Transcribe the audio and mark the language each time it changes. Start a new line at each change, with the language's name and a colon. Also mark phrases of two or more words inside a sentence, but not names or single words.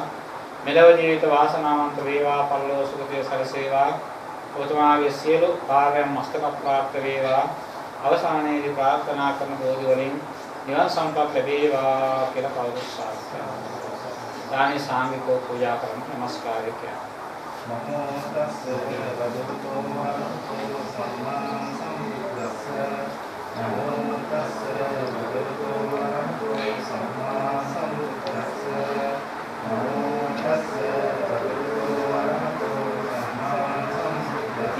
Sinhala: මෙලොව ජීවිත වාසනාවන්ත වේවා. පරලෝක සුගතිය සැලසේවා. ඔබතුමාගේ සියලු කාර්යයන් මස්තක ප්‍රාප්ත වේවා. අවසානයේදී ප්‍රාර්ථනා කරන බෝධි වලින් නිවන් සම්පත් ලැබේවා කියලා කවුරුත් සාදු කරනවා. දානි සාංගිකව පූජා කරන නමස්කාරය කියනවා.
Pali: නමෝ තස්ස භගවතු වරහතෝ සම්මා සම්බුද්දස්ස. නමෝ තස්ස භගවතු වරහතෝ සම්මා සම්බුද්දස්ස. නමෝ තස්ස භගවතු වරහතෝ සම්මා සම්බුද්දස්ස.